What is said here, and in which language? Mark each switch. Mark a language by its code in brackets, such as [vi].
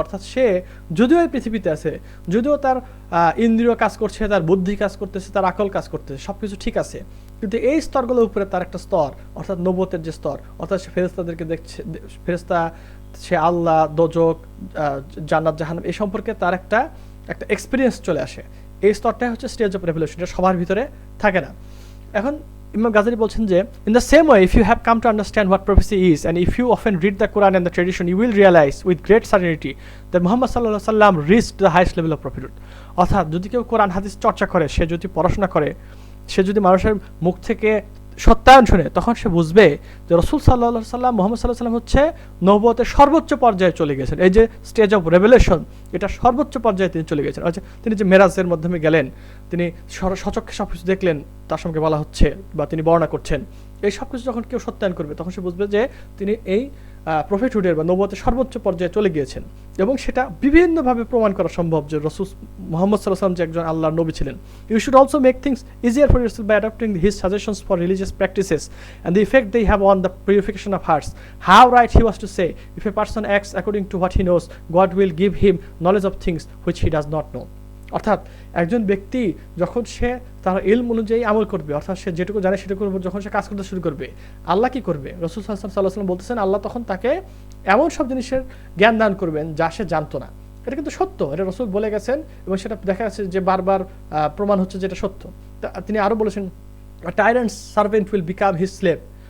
[bn] অর্থাৎ সে যদিও এই পৃথিবীতে আছে, যদিও তার ইন্দ্রিয় কাজ করছে, তার বুদ্ধি কাজ করতেছে, তার আকল কাজ করতেছে, সব কিছু ঠিক আছে, কিন্তু এই স্তরগুলোর উপরে তার একটা স্তর, অর্থাৎ নবুয়তের যে স্তর, অর্থাৎ সে ফেরেশতাদেরকে দেখছে, ফেরেশতা, সে আল্লাহ, দোজক, জান্নাত, জাহান্নাম, এই সম্পর্কে তার একটা এক্সপিরিয়েন্স চলে আসে। এই স্তরটাই হচ্ছে স্টেজ অফ রেভেলেশন, এটা সবার ভিতরে থাকে না। এখন ইমাম গাজ্জালি বলছেন যে [en] in the same way, if you have come to understand what prophecy is, and if you often read the Quran and the tradition, you will realize with great certainty that Muhammad sallallahu alaihi wasallam reached the highest level of prophethood. [bn] অর্থাৎ যদি কেউ কোরআন হাদিস চর্চা করে, সে যদি পড়াশোনা করে, সে যদি মানুষের মুখ থেকে সত্যায়ন শুনে, তখন সে বুঝবে যে রাসূল সাল্লাল্লাহু আলাইহি সাল্লাম, মুহাম্মদ সাল্লাল্লাহু আলাইহি সাল্লাম হচ্ছে নবুয়তের সর্বোচ্চ পর্যায়ে চলে গেছেন। এই যে স্টেজ অফ রেভেলেশন, এটা সর্বোচ্চ পর্যায়ে তিনি চলে গেছেন। আচ্ছা, তিনি যে মেরাজের মাধ্যমে গেলেন, তিনি সচক্ষে সব কিছু দেখলেন, তার সঙ্গে বলা হচ্ছে বা তিনি বর্ণনা করছেন, এই সব কিছু যখন কেউ সত্যায়ন করবে, তখন সে বুঝবে যে তিনি এই প্রফেটহুডের বা নবুয়তের সর্বোচ্চ পর্যায়ে চলে গিয়েছেন। এবং সেটা বিভিন্নভাবে প্রমাণ করা সম্ভব যে রাসূল মুহাম্মদ সাল্লাল্লাহু আলাইহি ওয়াসাল্লাম যে একজন আল্লাহর নবী ছিলেন। [en] You should also make things easier for yourself by adopting his suggestions for religious practices and the effect they have on the purification of hearts. How right he was to say, if a person acts according to what he knows, God will give him knowledge of things which he does not know. [bn] অর্থাৎ একজন ব্যক্তি যখন সে তার ইলম অনুযায়ী আমল করবে, অর্থাৎ সে যেটুকু জানে সেটুকু যখন সে কাজ করতে শুরু করবে, আল্লাহ কি করবে? রাসূল সাল্লাল্লাহু আলাইহি ওয়াসাল্লাম বলতেছেন, আল্লাহ তখন তাকে এমন সব জিনিসের জ্ঞান দান করবেন যা সে জানতো না। এটা কিন্তু সত্য, এটা রাসূল বলে গেছেন, এবং সেটা দেখা যাচ্ছে যে বারবার প্রমাণ হচ্ছে যেটা সত্য। তিনি আরও বলেছেন, [en] a tyrant's servant will become his slave.